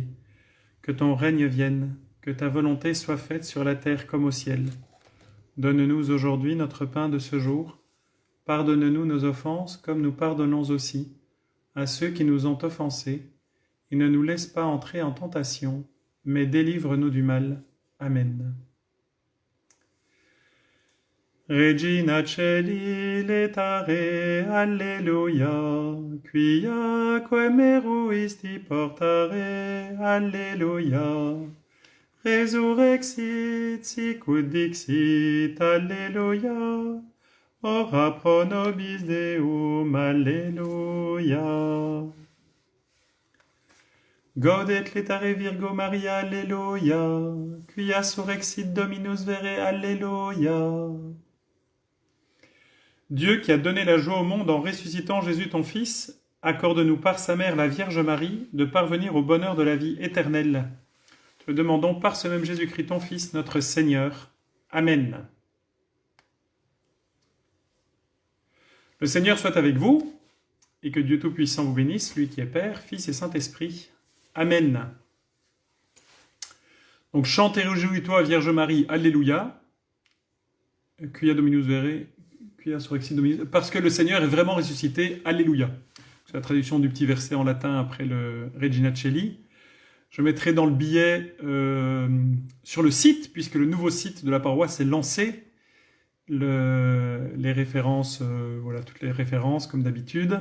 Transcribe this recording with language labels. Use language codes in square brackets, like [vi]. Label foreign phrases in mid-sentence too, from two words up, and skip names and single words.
[fr] Que ton règne vienne, que ta volonté soit faite sur la terre comme au ciel. Donne-nous aujourd'hui notre pain de ce jour. Pardonne-nous nos offenses comme nous pardonnons aussi à ceux qui nous ont offensés. Et ne nous laisse pas entrer en tentation, mais délivre-nous du mal. Amen. [la] Regina Celi letare, Alleluia, quia meruisti portare, Alleluia. Resurrexit, sicut dixit, Alleluia. Ora pro nobis Deum, Alleluia. Gaudet letare Virgo Maria, Alleluia. Quia surrexit Dominus vere, Alleluia. [fr] Dieu qui a donné la joie au monde en ressuscitant Jésus ton Fils, accorde-nous par sa mère la Vierge Marie de parvenir au bonheur de la vie éternelle. Te le demandons par ce même Jésus-Christ ton Fils, notre Seigneur. Amen. Le Seigneur soit avec vous, et que Dieu Tout-Puissant vous bénisse, lui qui est Père, Fils et Saint-Esprit. Amen. Donc chante et réjouis-toi, Vierge Marie, Alléluia. [la] Quia Dominus vere, quia surrexit Dominus, [fr] parce que le Seigneur est vraiment ressuscité, Alléluia. C'est la traduction du petit verset en latin après le Regina Coeli. Je mettrai dans le billet sur le site, puisque le nouveau site de la paroisse est lancé, les références, voilà, toutes les références comme d'habitude.